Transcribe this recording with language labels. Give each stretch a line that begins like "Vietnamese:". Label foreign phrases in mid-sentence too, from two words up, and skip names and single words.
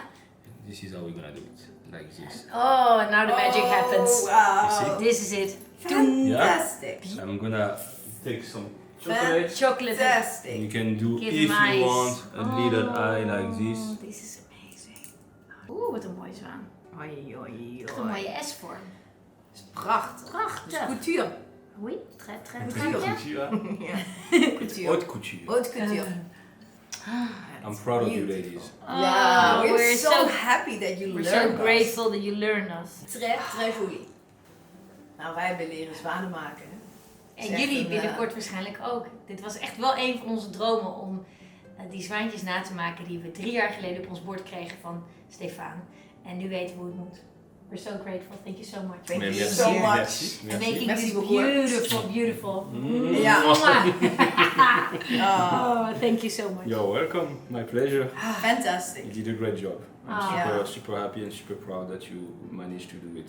English: this is how we're gonna do it, like this. Oh, now the magic happens. Wow. This is it. Fantastic. I'm gonna take some chocolate. Chocolate. Fantastic. You can do Give if him eyes. you want a little eye like this. This is amazing.
Dutch: Oeh, wat een mooie zwaan. Oei. Wat een mooie S-vorm. is prachtig. Prachtig. Dat is couture.
French: Oui, très très Couture. bien. Couture.
Dutch: Ja. Couture.
French: Haute couture. Haute couture.
English: I'm proud of you ladies. Yeah, Oh, we're so happy that you We're learned so grateful that you learned us.
French: Très jolie.
Dutch: Nou, wij hebben leren zwanen maken. En Is echt jullie een, binnenkort waarschijnlijk ook. Dit was echt wel een van onze dromen om die zwaantjes na te maken die we 3 jaar geleden op ons bord kregen van Stephan. En nu weten we hoe het moet.
English: We're so grateful. Thank you so much. Thank you
French: Merci,
English: so much.
French: merci,
English: And
French: merci.
English: making
French: Merci
English: this
French: beaucoup.
English: beautiful.
Dutch: Ja.
English: Oh, thank you so much. You're welcome. My pleasure. Fantastic. You did a great job. I'm Ah. super happy and super proud that you managed to do it.